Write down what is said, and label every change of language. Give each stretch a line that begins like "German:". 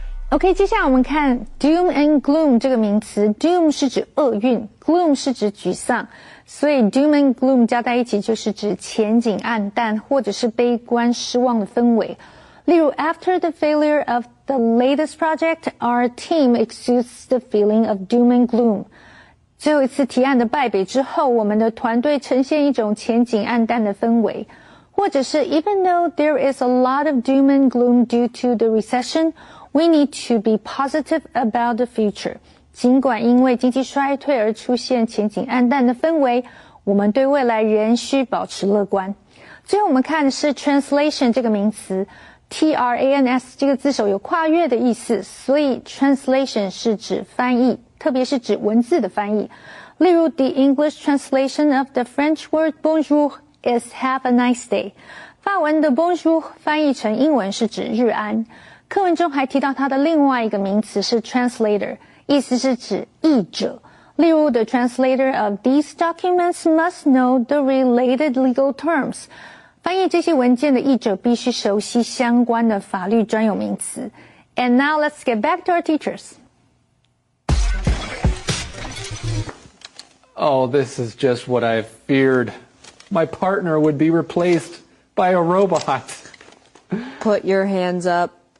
Chinese: OK， 接下来我们看 doom and gloom 这个名词。doom 是指厄运 ，gloom 是指沮丧，所以 doom and gloom 加在一起就是指前景暗淡或者是悲观失望的氛围。例如
English: After the failure of the latest project, our team exudes the feeling of doom and gloom.
Chinese: 最后一次提案的败北之后，我们的团队呈现一种前景暗淡的氛围。或者是
English: Even though there is a lot of doom and gloom due to the recession, we need to be positive about the future.
Chinese: 尽管因为经济衰退而出现前景暗淡的氛围，我们对未来仍需保持乐观。最后我们看的是 translation 这个名词， trans 这个字首有跨越的意思，所以 translation 是指翻译，特别是指文字的翻译。
English: 例如 The English translation of the French word bonjour is have a nice day.
Chinese: 法文的 bonjour 翻译成英文是指日安。课文中还提到它的另外一个名词是 translator， 意思是指译者。例如
English: The translator of these documents must know the related legal terms.
Chinese: 翻译这些文件的译者必须熟悉相关的法律专有名词。
English: And now let's get back to our teachers. Oh, this is just what I feared. My partner would be replaced by a robot. Put your hands up.